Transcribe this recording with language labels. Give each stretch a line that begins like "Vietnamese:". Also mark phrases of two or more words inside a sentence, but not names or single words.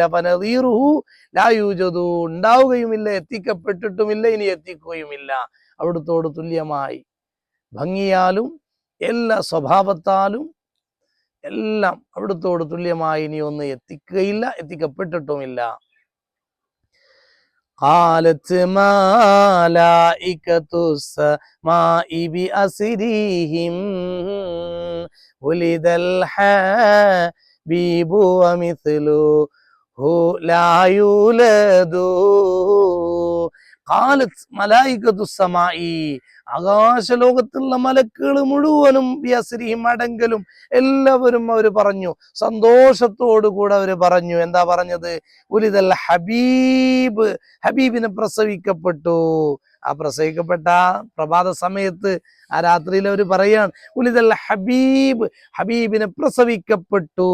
Arabic: فنظيره لا يوجد,
Malayalam: ഉണ്ടാവുകയുമില്ല, എത്തിക്കപ്പെട്ടിട്ടുമില്ല, ഇനി എത്തിക്കുകയുമില്ല. അവിടുത്തോട് തുല്യമായി ഭംഗിയാലും എല്ലാ സ്വഭാവത്താലും എല്ലാം അവിടുത്തോട് തുല്യമായി ഇനി ഒന്ന് എത്തിക്കുകയില്ല, എത്തിക്കപ്പെട്ടിട്ടുമില്ല.
Arabic: قالت ملائكة السماء بأسرهم ولد الحبيب ومثله لا يولد. قالت ملائكة السماء,
Malayalam: ആകാശലോകത്തുള്ള മലക്കുകൾ മുഴുവനും ബിഅസ്രിഹിം, അടങ്കലും എല്ലാവരും അവർ പറഞ്ഞു, സന്തോഷത്തോടുകൂടെ അവർ പറഞ്ഞു. എന്താ പറഞ്ഞത്?
Arabic: ولد الحبيب,
Malayalam: ഹബീബിനെ പ്രസവിക്കപ്പെട്ടു. ആ പ്രസവിക്കപ്പെട്ട പ്രഭാത സമയത്ത്, ആ രാത്രിയിൽ അവർ പറയാണ്,
Arabic: ولد الحبيب,
Malayalam: ഹബീബിനെ പ്രസവിക്കപ്പെട്ടു.